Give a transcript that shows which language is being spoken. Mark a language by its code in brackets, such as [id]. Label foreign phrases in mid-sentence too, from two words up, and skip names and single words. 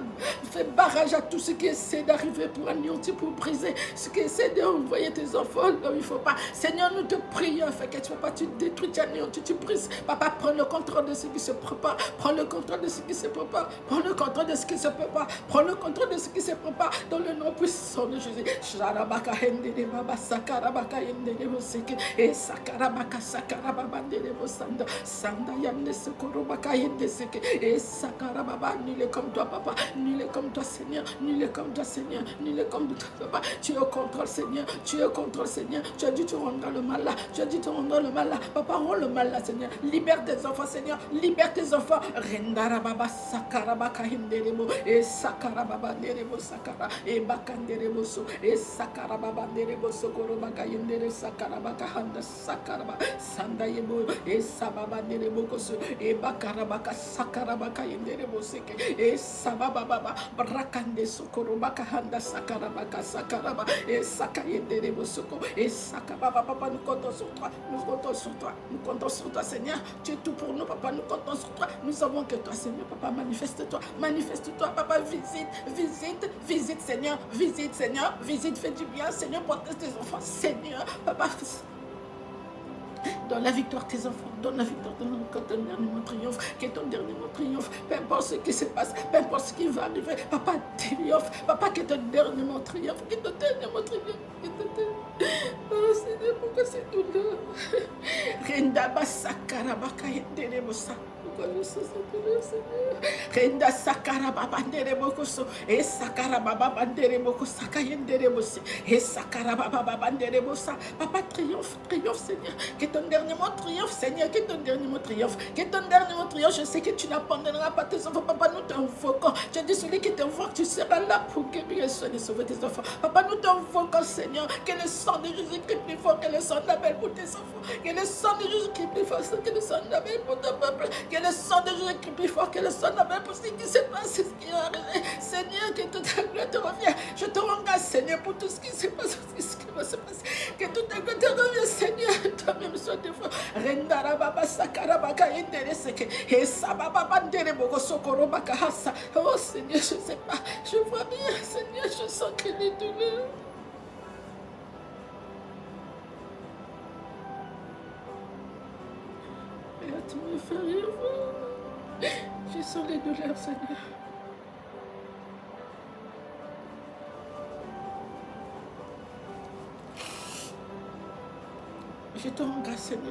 [fr] Fais barrage à tout ce qui essaie d'arriver pour anéantir, pour briser. Ce qui essaie d'envoyer tes enfants là où il ne faut pas. Seigneur, nous te prions. Afin que tu ne vas pas, tu détruis, tu anéantis, tu brises. Papa, prends le contrôle de ce qui se prépare. Prends le contrôle de ce qui se prépare. Prends le contrôle de ce qui se prépare. Prends le contrôle de ce qui se prépare. Dans le nom puissant de Jésus. Sharabaka hende baba sakarabaka hende boseke et sakarabaka sakarababa de bosanda sanda yande sekorobaka hende seke et sakarababa nul est comme toi, papa. Nul est comme toi, Seigneur. Nul est comme toi, Seigneur. Nul est comme toi, papa. Tu es au contrôle, Seigneur. Tu es au contrôle, Seigneur. Tu as dit tu rendras le mal là. Tu as dit tu rendras le mal là. Papa, rends le mal là, Seigneur. Libère tes enfants, Seigneur. Libère tes enfants. Rendarababa sakarabaka henderebo et sakarababa nerebo sakara et bakanderebo so et sakarababa nerebo sokorobaka yendere sakarabaka handa sakaraba sanda yebo et sababa nerebo koso et bakarabaka sakarabaka yenderebo seke et sababa baba brakande sokorobaka handa sakarabaka sakaraba et sakayenderebo soko et sakababa papa, nous comptons sur toi, nous comptons sur toi, nous comptons sur toi, Seigneur. Tu es tout pour nous, papa, nous comptons sur toi. Nous savons que toi, Seigneur, papa, manifeste-toi, papa, visite, Seigneur, visite, fais du bien, Seigneur, protège tes enfants, Seigneur, papa, dans la victoire tes enfants, dans la victoire de ton dernier triomphe, que ton dernier triomphe, peu importe ce qui se passe, peu importe ce qui va arriver, papa, triomphe, papa, que ton dernier triomphe, que ton dernier triomphe, que ton dernier... Oh Seigneur, pourquoi c'est douleur? Renda basakarabaka yenderebosa. Pourquoi je sais cette douleur, Seigneur? Renda sakarababa nderebokoso, et sakarababa bandereboko sakayenderebosi, et sakarababa banderebosa. Papa, triomphe, Seigneur. Que ton dernier mot triomphe, Seigneur, que ton dernier mot triomphe, que ton dernier mot triomphe. Je sais que tu n'abandonneras pas tes enfants, papa, nous t'invoquons. Tu as dit celui qui t'invoque, tu seras là pour guérir et soigner, sauver tes enfants. Papa, nous t'invoquons, Seigneur, que le sang de Jésus crie plus fort, que le sang d'Abel pour tes enfants, que le sang de Jésus crie plus fort, que le sang d'Abel pour ton peuple, que le sang de Jésus crie plus fort, que le sang d'Abel pour ce qui se passe, ce qui est arrivé. Seigneur, que toute ta gloire te revienne. Je te rends grâce, Seigneur, pour tout ce qui se passe, ce qui va se passer. Que toute ta gloire te revienne, Seigneur. Toi-même sois des fois. Rendara baba sakarabaka endereseke. Et sababa bandere bogo sokorobaka hasa. Oh Seigneur, je ne sais pas. Je vois bien, Seigneur, je sens qu'il est douleur. Mais tu me fais rien voir. Je sens les douleurs, Seigneur. Je te rends grâce, Seigneur.